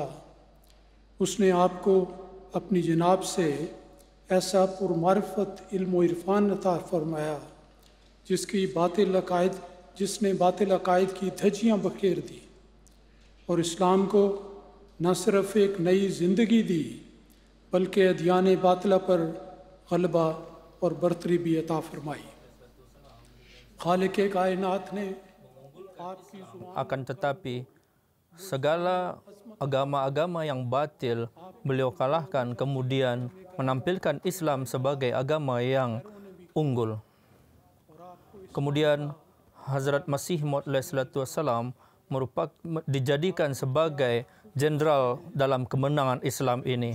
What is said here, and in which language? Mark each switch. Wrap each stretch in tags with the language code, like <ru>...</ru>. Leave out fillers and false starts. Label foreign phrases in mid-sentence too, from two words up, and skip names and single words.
<ur>اس نے آپ کو اپنی جناب سے ایسا پرمعرفت علم و عرفان عطا فرمایا جس نے باطل عقائد کی دھجیاں بکھیر دی اور اسلام کو نہ صرف ایک نئی زندگی دی بلکہ ادیان باطلہ پر غلبہ اور برتری بھی عطا فرمائی. خالق کائنات نے آپ کی</ur> <id>akan tetapi segala agama-agama yang batil beliau kalahkan, kemudian menampilkan Islam sebagai agama yang unggul. Kemudian Hazrat Masih Maud alaihissalam dijadikan sebagai jenderal dalam kemenangan Islam ini.</id>